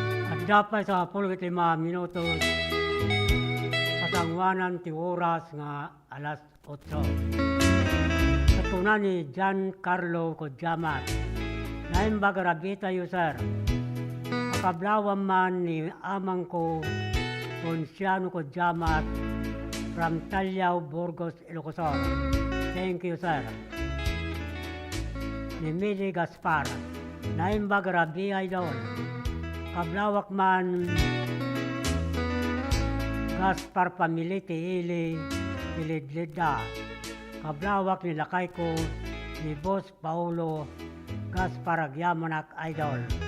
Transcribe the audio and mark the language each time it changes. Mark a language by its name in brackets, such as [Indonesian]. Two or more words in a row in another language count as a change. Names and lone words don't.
[Iloko] At dapat sa pulgit lima minutos, pasangwanan ti oras nga alas otso. Katuna ni Giancarlo Kodjamat, naimbag a rabi tayo, sir. Akablawan man ni amang ko, Ponciano Kodjamat, from Talyao, Burgos, Ilocos. [English] Thank you, sir. [Iloko] Ni Mili Gaspar, naimbag a rabi, idol. Kablawak man, Gaspar family ti ili, Pilidlida. Kablawak ni lakay ko, ni Boss Paulo Gaspar Agyamanak, idol.